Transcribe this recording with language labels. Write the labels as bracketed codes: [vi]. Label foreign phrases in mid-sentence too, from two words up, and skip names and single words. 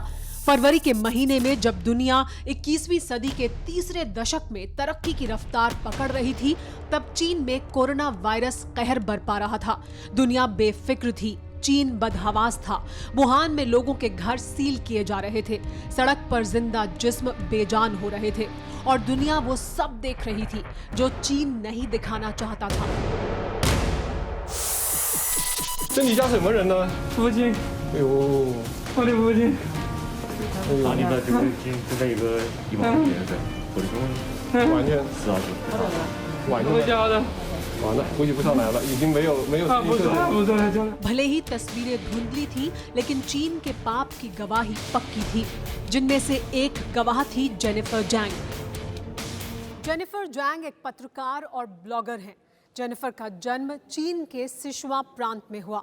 [hi] फरवरी के महीने में जब दुनिया 21वीं सदी के तीसरे दशक में तरक्की की रफ्तार पकड़ रही थी, तब चीन में कोरोना वायरस कहर बरपा रहा था। दुनिया बेफिक्र थी, चीन बदहवास था। वुहान में लोगों के घर सील किए जा रहे थे, सड़क पर जिंदा जिस्म बेजान हो रहे थे और दुनिया वो सब देख रही थी जो चीन नहीं दिखाना चाहता था। [zh] 这你家什么人呢？父亲，哎呦，我的父亲，啊，你的这个就在一个地方里面的，我的兄完全是啊，完全我家的，完了，估计不上来了，已经没有啊，不是，不是，就 [hi] भले ही तस्वीरें धुंधली थी, लेकिन चीन के पाप की गवाही पक्की थी, जिनमें से एक गवाह थी जेनिफर जैंग। जेनिफर जैंग एक पत्रकार और ब्लॉगर हैं। जेनिफर का जन्म चीन के सिचुआन प्रांत में हुआ।